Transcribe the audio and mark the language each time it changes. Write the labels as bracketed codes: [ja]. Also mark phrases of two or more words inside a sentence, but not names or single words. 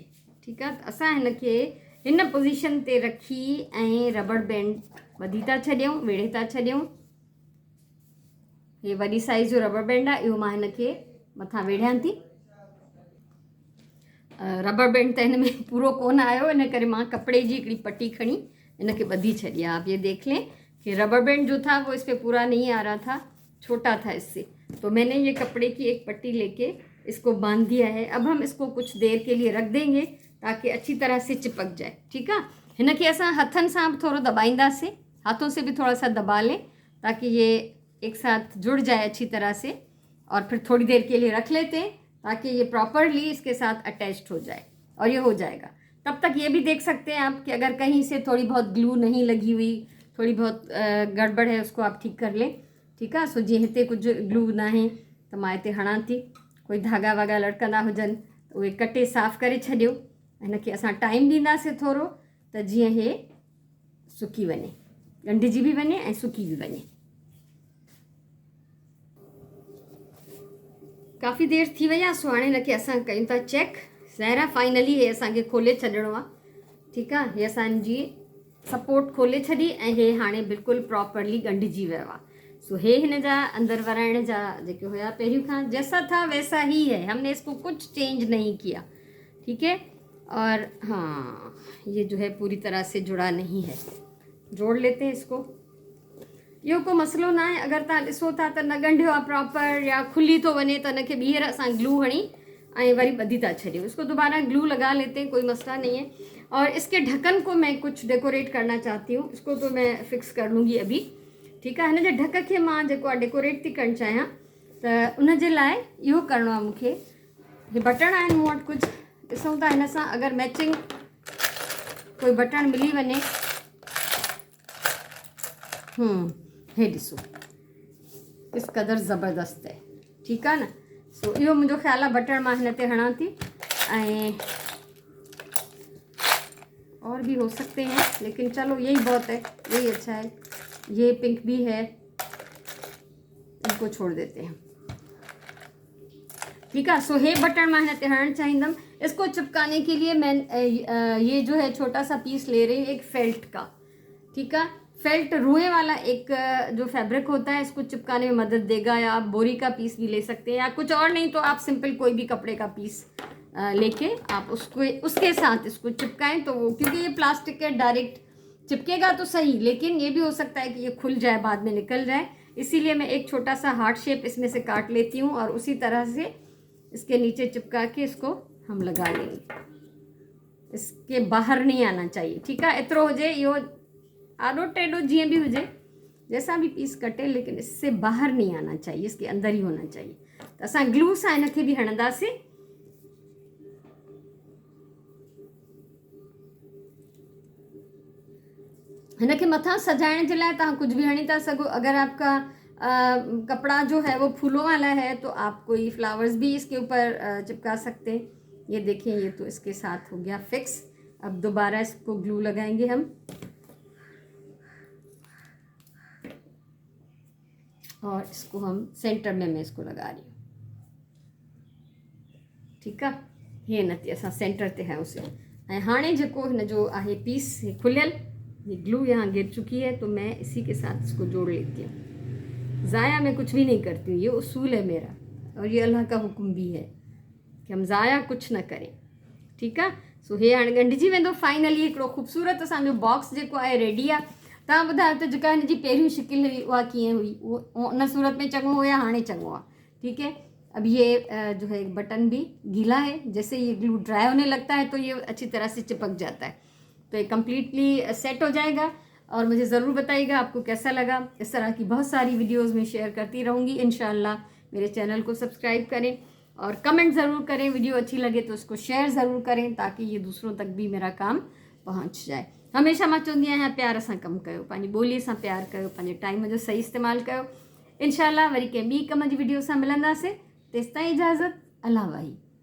[sd] ठीकु आहे, त असां हिनखे हिन पोज़ीशन ते रखी ऐं रबर बैंड ॿधी था छॾियूं, वेड़े था छॾियूं। हे वॾी साइज़ जो रबर बैंड आहे, इहो मां हिनखे मथां वेड़ियां थी। रबर बैंड त हिन में पूरो कोन आयो, इन करे मां कपिड़े जी हिकिड़ी पट्टी खणी इनके बधी छड़ी। [hi] आप ये देख लें कि रबर बैंड जो था वो इस पर पूरा नहीं आ रहा था, छोटा था इससे, तो मैंने ये कपड़े की एक पट्टी लेके इसको बांध दिया है। अब हम इसको कुछ देर के लिए रख देंगे ताकि अच्छी तरह से चिपक जाए। ठीक है, [sd] हिनके असां हथन सां थोड़ा दबाईंदासीं, [hi] हाथों से भी थोड़ा सा दबा लें ताकि ये एक साथ जुड़ जाए अच्छी तरह से, और फिर थोड़ी देर के लिए रख लेते हैं ताकि ये प्रॉपरली इसके साथ अटैच्ड हो जाए, और ये हो जाएगा। तब तक ये भी देख सकते हैं आप कि अगर कहीं से थोड़ी बहुत ग्लू नहीं लगी हुई, थोड़ी बहुत गड़बड़ है, उसको आप ठीक कर लें। ठीक है, [sd] सो जी हिते कुछ ग्लू ना है तो मां हिते हणां थी, कोई धागा वागा लटकंदा हुजनि त उहे कटे साफ़ करे छॾियो। हिनखे असां टाइम ॾींदासीं थोरो, त जीअं हे सुकी वञे, ॻंढिजी बि वञे ऐं सुकी बि वञे। काफ़ी देर थी वई आहे, सो हाणे हिनखे असां कयूं था चेक। ज़ाहिर आहे फाइनली हे असांखे खोले छॾिणो आहे। ठीकु आहे, हे असांजी सपोर्ट खोले छॾी ऐं हे हाणे बिल्कुलु प्रॉपरली ॻंढिजी वियो आहे। [hi] सो [sd] हे हिन जा अंदर वराइण जा जेके हुआ पहिरियों खां [hi] जैसा था वैसा ही है, हमने इसको कुछ चेंज नहीं किया। ठीक है, और हाँ ये जो है पूरी तरह से जुड़ा नहीं है, जोड़ लेते हैं इसको। [sd] इहो को मसलो ना है, अगर तव्हां ॾिसो था त न ॻंढियो आहे प्रॉपर या खुली थो वञे त हुनखे ॿीहर असां ग्लू हणी ऐं वरी ॿधी था छॾियूं। [hi] इसको दोबारा ग्लू लगा लेते हैं, कोई मसला नहीं है। और इसके ढक्कन को मैं कुछ डेकोरेट करना चाहती हूँ, इसको तो मैं फिक्स कर लूँगी अभी। ठीक है, [sd] हिन जे ढक खे मां जेको आहे डेकोरेट थी करणु चाहियां, त उन जे लाइ इहो करिणो आहे मूंखे। हे बटण आहिनि मूं वटि कुझु, ॾिसूं था हिन सां अगरि मैचिंग कोई बटण मिली वञे। हे ॾिसो [hi] इस क़दर ज़बरदस्त है। [sd] ठीकु आहे न, सो इहो मुंहिंजो ख़्यालु आहे बटण मां हिन ते हणां थी, ऐं [hi] और भी हो सकते हैं लेकिन चलो यही बहुत है, यही अच्छा है। ये पिंक भी है, इनको छोड़ देते हैं। ठीक है, सो हे बटन मैं हिन ते हणणु चाहींदमि। इसको चिपकाने के लिए मैं ये जो है छोटा सा पीस ले रही हूँ, एक फेल्ट का। ठीक है, फेल्ट रुए वाला एक जो फैब्रिक होता है, इसको चिपकाने में मदद देगा। या आप बोरी का पीस भी ले सकते हैं, या कुछ और नहीं तो आप सिंपल कोई भी कपड़े का पीस लेके आप उसको उसके साथ इसको चिपकाएं, तो वो क्योंकि ये प्लास्टिक है डायरेक्ट चिपकेगा तो सही, लेकिन ये भी हो सकता है कि ये खुल जाए, बाद में निकल जाए। इसीलिए मैं एक छोटा सा हार्ट शेप इसमें से काट लेती हूँ और उसी तरह से इसके नीचे चिपका के इसको हम लगा लेंगे। इसके बाहर नहीं आना चाहिए। ठीक है, [sd] एतिरो हुजे, इहो आडो टेडो जीअं भी हुजे, [hi] जैसा भी पीस कटे, लेकिन इससे बाहर नहीं आना चाहिए, इसके अंदर ही होना चाहिए। [sd] तो असां ग्लू सां हिनखे भी हणंदासीं। हिनखे मथां सजाइण जे लाइ तव्हां कुझु बि हणी था सघो। [hi] अगरि आपका कपड़ा जो है वो फूलों वाला है, तो आप कोई फ्लावर्स भी इसके ऊपर चिपका सकते हैं। ये देखिए, ये तो इसके साथ हो गया फिक्स। अब दोबारा इसको ग्लू लगाएंगे हम, और इसको हम सेंटर में मैं इसको लगा रही हूँ। ठीक है, [sd] ये नती असां सेंटर ते हयोसीं। ऐं हाणे जेको हिन जो आहे पीस खुलियल, [hi] ये ग्लू यहाँ गिर चुकी है, तो मैं इसी के साथ इसको जोड़ लेती हूँ। ज़ाया मैं कुछ भी नहीं करती हूँ, ये उसूल है मेरा, और ये अल्लाह का हुक्म भी है कि हम ज़ाया कुछ न करें। [sd] ठीकु आहे। सो हे हाणे ॻंढिजी वेंदो। फाइनली हिकिड़ो ख़ूबसूरत असांजो बॉक्स जेको आहे रेडी आहे। तव्हां ॿुधायो त जेका हिन जी पहिरियों शिकिल हुई उहा कीअं हुई, उहो उन सूरत में चङो हुया, हाणे चङो आहे। [hi] ठीक है, अब ये जो है बटन भी गीला है, जैसे ये ग्लू ड्राई होने लगता है तो ये अच्छी तरह से चिपक जाता है। तो ये कम्प्लीटली सेट हो जाएगा, और मुझे ज़रूर बताइएगा आपको कैसा लगा। इस तरह की बहुत सारी वीडियोज़ में शेयर करती रहूँगी इंशाल्लाह। मेरे चैनल को सब्सक्राइब करें और कमेंट ज़रूर करें। वीडियो अच्छी लगे तो उसको शेयर ज़रूर करें, ताकि ये दूसरों तक भी मेरा काम पहुँच जाए। [sd] हमेशा मां चवंदी आहियां, प्यार सां कमु कयो, पंहिंजी ॿोलीअ सां प्यार कयो, पंहिंजे टाइम जो सही इस्तेमालु कयो। इंशाल्लाह वरी कंहिं ॿी कम जी वीडियो सां मिलंदासीं। तेसिताईं इजाज़त, अल्लाह वाही।